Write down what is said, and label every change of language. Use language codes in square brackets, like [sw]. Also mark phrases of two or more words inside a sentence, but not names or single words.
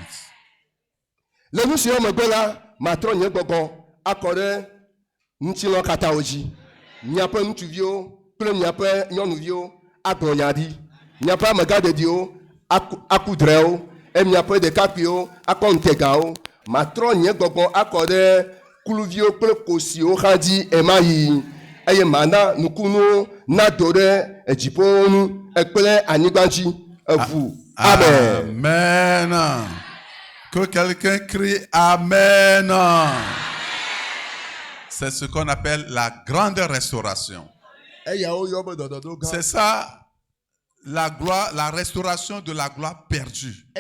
[ee] Le nu siwo megbe la matrɔ nye gbɔgbɔ akɔ ɖe ŋutilɔ katãwo dzi miaƒe ŋutsuviwo kple miaƒe nyɔnuviwo agblɔ nya ɖi miaƒe amegaɖeɖiwo aku drɛwo eye miaƒe ɖekakpuiwo akɔ ŋutegawo matrɔ nye gbɔgbɔ akɔ ɖe kluviwo kple kosiwo xa dzi ema yi eye mana nukunuwo nado ɖe edziƒowo nu kple anyigba dzi eʋu. [fr] Amen. Amen. Que quelqu'un crie Amen. C'est ce qu'on appelle la grande restauration. C'est ça, la gloire, la restauration de la gloire perdue.